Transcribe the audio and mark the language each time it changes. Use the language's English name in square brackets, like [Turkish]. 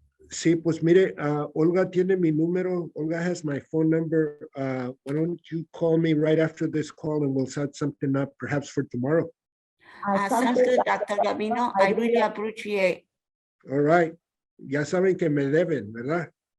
[Spanish] Sí, pues mire, Olga tiene mi número. [English] Olga has my phone number. Why don't you call me right after this call and we'll set something up perhaps for tomorrow. Sounds good, Dr. Gavino. I really appreciate. All right. [Spanish] Ya saben que me deben, ¿verdad?